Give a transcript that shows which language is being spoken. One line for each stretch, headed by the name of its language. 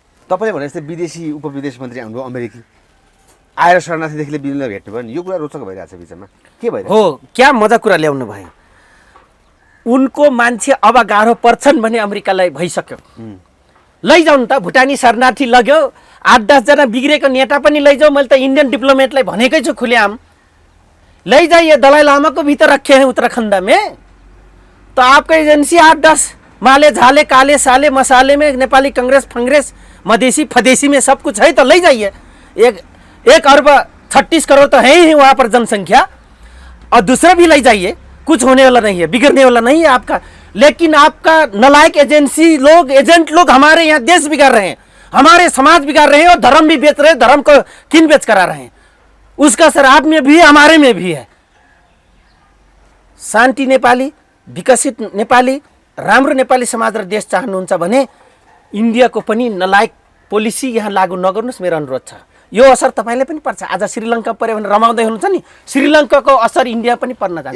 Nepali: तपाईँले भने जस्तै विदेशी उपविदेश मन्त्री आउनुभयो अमेरिकी, आएर शरणार्थीदेखि विभिन्न भेट्नु भयो नि, यो कुरा रोचक भइरहेको छ बिचमा। के भइरहेको हो? क्या मजा कुरा ल्याउनु भयो। उनको मान्छे अब गाह्रो पर्छन् भने अमेरिकालाई भइसक्यो। लैजाउँ त, भुटानी शरणार्थी लग्यो, 8-10 जना बिग्रेको नेता पनि लैजाऊ। मैले त इंडियन डिप्लोमेटलाई भनेकै छु खुलेआम,
Hindi: लैजाइए दलाई लामा को भीतर रखे हैं उत्तराखंड में, तो आपका एजेंसी 8-10 माले झाले काले साले मसाले में नेपाली कांग्रेस फंग्रेस मधेसी फदेसी में सब कुछ है, तो ले जाइए। 1 अरब 36 करोड़ तो है ही वहाँ पर जनसंख्या, और दूसरा भी ले जाइए। कुछ होने वाला नहीं है, बिगड़ने वाला नहीं है आपका लेकिन आपका नलायक एजेंट लोग हमारे यहाँ देश बिगाड़ रहे हैं, हमारे समाज बिगाड़ रहे हैं और धर्म भी बेच रहे हैं, धर्म को किन बेच करा रहे हैं। उसका असर आप में भी है, हमारे में भी है।
Nepali: शान्ति नेपाली, विकसित नेपाली, राम्रो नेपाली समाज र देश चाहनुहुन्छ भने इन्डियाको पनि नलायक पोलिसी यहाँ लागू नगर्नुहोस्, मेरो अनुरोध छ। यो असर तपाईँले पनि पर्छ। आज श्रीलङ्का पर्यो भने रमाउँदै हुनुहुन्छ नि, श्रीलङ्काको असर इन्डिया पनि पर्न जान्छ।